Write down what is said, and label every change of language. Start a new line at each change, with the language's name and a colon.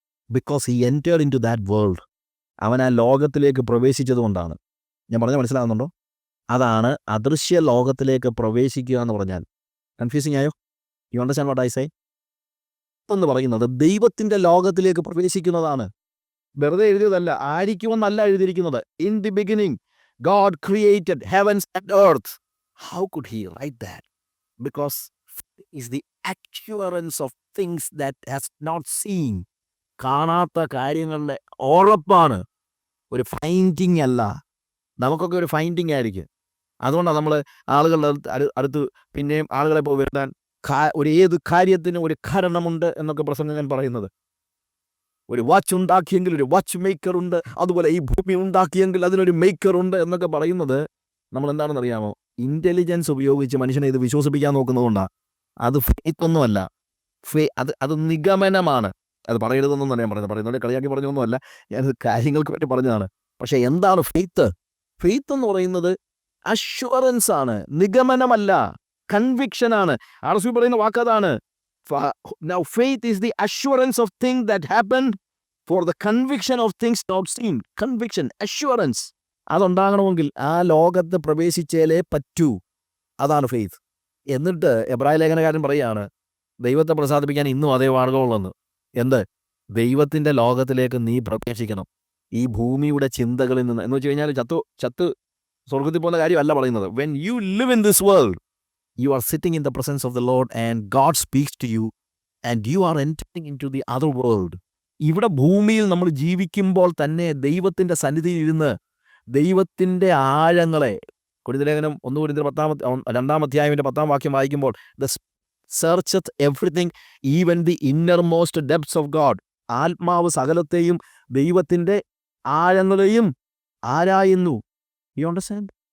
English: Because he entered into that world.
Malayalam: അവൻ ആ ലോകത്തിലേക്ക് പ്രവേശിച്ചതുകൊണ്ടാണ്. ഞാൻ പറഞ്ഞാൽ മനസ്സിലാകുന്നുണ്ടോ? അതാണ് അദൃശ്യ ലോകത്തിലേക്ക് പ്രവേശിക്കുക എന്ന് പറഞ്ഞാൽ. കൺഫ്യൂസിങ് ആയോ?
English: You understand what I say?
Malayalam: എന്ന് പറയുന്നത് ദൈവത്തിൻ്റെ ലോകത്തിലേക്ക് പ്രവേശിക്കുന്നതാണ്. വെറുതെ എഴുതിയതല്ല, ആയിരിക്കുമെന്നല്ല എഴുതിയിരിക്കുന്നത്.
English: In the beginning God created heavens and earth. How could he write that? Because faith is the assurance of things that has not seen.
Malayalam: കാണാത്ത കാര്യങ്ങളുടെ ഉറപ്പാണ്, ഒരു ഫൈൻഡിങ് അല്ല. നമുക്കൊക്കെ ഒരു ഫൈൻഡിങ് ആയിരിക്കും. അതുകൊണ്ടാണ് നമ്മൾ ആളുകളുടെ അടുത്ത് പിന്നെയും ആളുകളെ പോയി വരുത്താൻ ഒരു ഏത് കാര്യത്തിനും ഒരു കാരണമുണ്ട് എന്നൊക്കെ പ്രസംഗകൻ പറയുന്നത്. ഒരു വാച്ച് ഉണ്ടാക്കിയെങ്കിൽ ഒരു വാച്ച് മേക്കർ ഉണ്ട്, അതുപോലെ ഈ ഭൂമി ഉണ്ടാക്കിയെങ്കിൽ അതിനൊരു മേക്കർ ഉണ്ട് എന്നൊക്കെ പറയുന്നത് നമ്മൾ എന്താണെന്ന് അറിയാമോ? ഇൻ്റലിജൻസ് ഉപയോഗിച്ച് മനുഷ്യനെ ഇത് വിശ്വസിപ്പിക്കാൻ നോക്കുന്നതുകൊണ്ടാണ്. അത് ഫെയ്ത്ത് ഒന്നുമല്ല, അത് നിഗമനമാണ്. അത് പറയരുതെന്നൊന്നും ഞാൻ പറയുന്നത് കളിയാക്കി പറഞ്ഞൊന്നുമല്ല, ഞാനത് കാര്യങ്ങൾക്ക് വേണ്ടി പറഞ്ഞതാണ്. പക്ഷേ എന്താണ് ഫെയ്ത്ത്? ഫെയ്ത്ത് എന്ന് പറയുന്നത് അഷ്വറൻസ് ആണ്, നിഗമനമല്ല, കൺവിക്ഷനാണ്. RSV പറയുന്ന വാക്കതാണ്.
English: Now faith is the assurance of things that happened, for the conviction of things not seen. Conviction, assurance.
Malayalam: അതുണ്ടാകണമെങ്കിൽ ആ ലോകത്ത് പ്രവേശിച്ചേലേ പറ്റൂ. അതാണ് ഫെയ്ത്ത്. എന്നിട്ട് എബ്രായ ലേഖനകാരൻ പറയുകയാണ്, ദൈവത്തെ പ്രസാദിപ്പിക്കാൻ ഇന്നും അതേ മാർഗമുള്ളെന്ന്. എന്ത്? ദൈവത്തിൻ്റെ ലോകത്തിലേക്ക് നീ പ്രവേശിക്കണം. ഈ ഭൂമിയുടെ ചിന്തകളിൽ നിന്ന് എന്ന് വെച്ച് കഴിഞ്ഞാൽ ചത്ത് സ്വർഗത്തിൽ പോകുന്ന കാര്യമല്ല പറയുന്നത്.
English: When you live in this world, you are sitting in the presence of the Lord and God speaks to you and you are entering into the other world.
Malayalam: ഇവിടെ ഭൂമിയിൽ നമ്മൾ ജീവിക്കുമ്പോൾ തന്നെ ദൈവത്തിൻ്റെ സന്നിധിയിൽ ഇരുന്ന് ദൈവത്തിൻ്റെ ആഴങ്ങളെ, കൊരിന്ത്യലേഖനം 1 കൊരിന്ത്യർ 2-ാം അധ്യായത്തിൻ്റെ 10-ാം വാക്യം വായിക്കുമ്പോൾ,
English: the searcheth everything, even the innermost depths of God.
Malayalam: ആത്മാവ് സകലത്തെയും ദൈവത്തിൻ്റെ ആഴങ്ങളെയും ആരായുന്നു.
English: You understand?